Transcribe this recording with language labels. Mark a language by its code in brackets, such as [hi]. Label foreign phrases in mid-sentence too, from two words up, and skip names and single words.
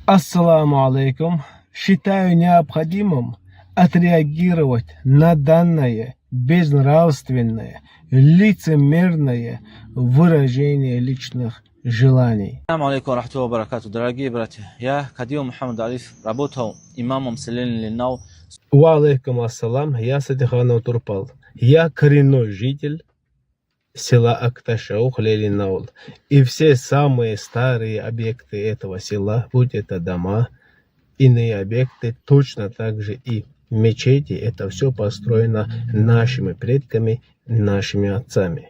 [ar] السلام عليكم. [ru] Считаю необходимым отреагировать на данное безнравственное, лицемерное выражение личных желаний. [ar] السلام عليكم ورحمة الله وبركاته. [ru] Дорогие братья, я Кадиум Мухаммад Алиф, работал имамом селения Линнау. [ar] وعليكم السلام, [ru] я Садиханов Турпал. Я коренной житель села Акташаух Лилинаул. И все самые старые объекты этого села, будь это дома, иные объекты, точно так же и мечети, это все построено нашими предками, нашими отцами.